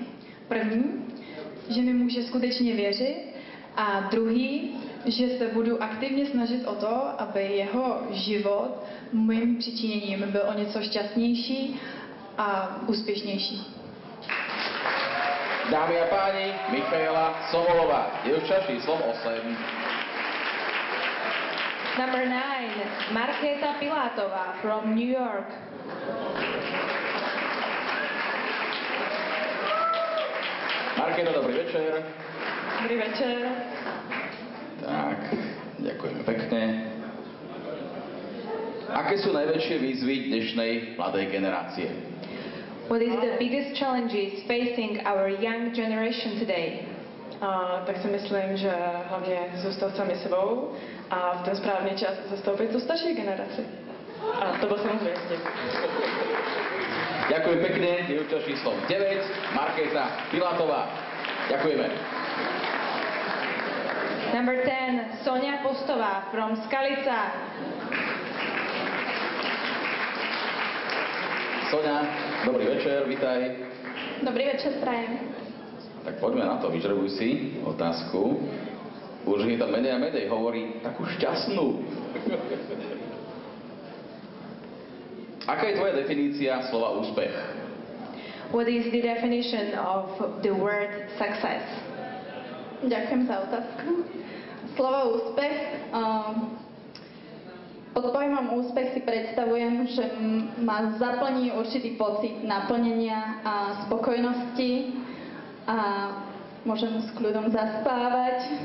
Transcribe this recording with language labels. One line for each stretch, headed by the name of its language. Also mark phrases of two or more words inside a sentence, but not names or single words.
Czech: První, že mi může skutečně věřit, a druhý, že se budu aktivně snažit o to, aby jeho život mým přičiněním byl o něco šťastnější a úspěšnější.
Slovak: Dámy a páni, Michaela Somolová, dievča číslom 8.
English: Number 9, Markéta Pilátová from New York.
Slovak: Markéta, dobrý večer. Dobrý večer. Tak, ďakujeme pekne. Aké sú najväčšie výzvy dnešnej mladej generácie?
English: What is the biggest challenges facing our young generation today?
Czech: Tak si myslím, že hlavně zůstat sami sebou a v ten správný čas zastoupit tu starší generaci. A to byl samozřejmě vtip.
Slovak: Ďakujem pekne, dievča číslom 9, Markéta Pilátová. Ďakujeme.
English: Number 10, Sonia Postová from Skalica.
Slovak: Sonia, dobrý večer, vítaj. Dobrý večer, prajem. Tak poďme na to, vyžrebuj si otázku. Už je tam menej a menej, hovorí takú šťastnú. Aká je tvoja definícia slova úspech?
English: What is the definition of the word success?
Slovak: Ďakujem za otázku. Slovo úspech. Pod pojmom úspech si predstavujem, že ma zaplní určitý pocit naplnenia a spokojnosti a môžem s kľudom zaspávať.